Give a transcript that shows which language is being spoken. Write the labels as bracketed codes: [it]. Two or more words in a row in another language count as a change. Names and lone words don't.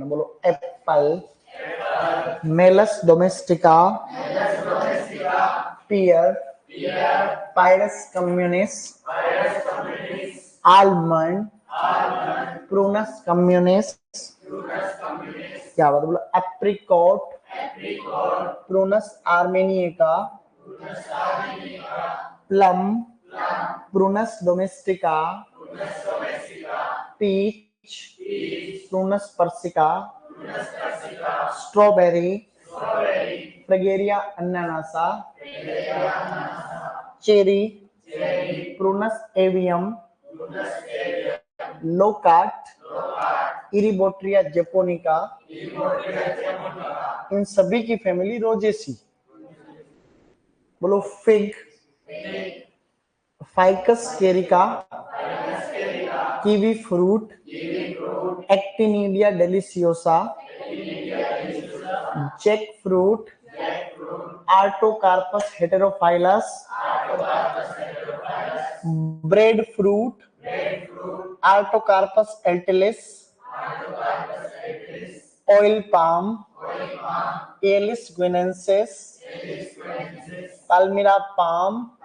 [hi] बोलो एप्पल, मेलस डोमेस्टिका, पियर, पायरस कम्युनिस, आलमंड, प्रूनस कम्युनिस, क्या बात, बोलो एप्रिकॉट, प्रूनस आर्मेनिका, प्लम, प्रूनस डोमेस्टिका, पीच, प्रूनस पर्सिका, स्ट्रॉबेरी, फ्रेगेरिया अनानासा, चेरी, प्रूनस एवियम, लोकाट, इरिबोट्रिया जेपोनिका, इन सभी की फैमिली रोजेसी। बोलो फिग, फाइकस केरिका, [en] kiwi fruit, [hi] एक्टिनिडिया डेलिसियोसा, [en] jack fruit, [hi] आर्टोकार्पस हेटेरोफाइलस, [en] bread fruit, [hi] आर्टोकार्पस एल्टिलिस, [en] oil palm, [hi] एलिस ग्विनेंसिस, [en] palmyra palm,